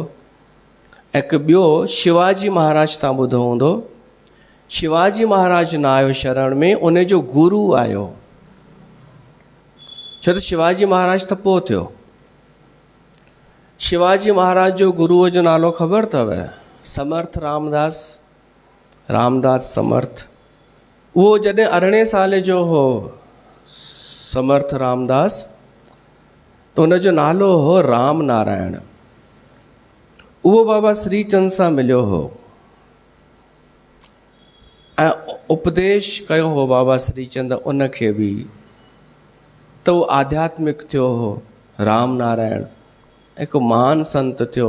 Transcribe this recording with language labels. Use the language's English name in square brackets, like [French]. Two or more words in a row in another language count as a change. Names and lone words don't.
[Sindhi] हिकु ॿियो शिवाजी महाराज, तव्हां ॿुधो हूंदो, शिवाजी महाराज न आयो शरण में, उन जो गुरु आयो। छो त शिवाजी महाराज त पोइ थियो। शिवाजी महाराज जो गुरुअ जो नालो ख़बर अथव? समर्थ रामदास, रामदास समर्थ। उहो जॾहिं 18 साल जो हो समर्थ रामदास, त उनजो नालो हो राम नारायण। उहो बाबा श्रीचंद सां मिलियो हो ऐं उपदेश कयो हो बाबा श्रीचंद उनखे बि। त उहो आध्यात्मिक थियो हो राम नारायण, हिकु महान संत थियो।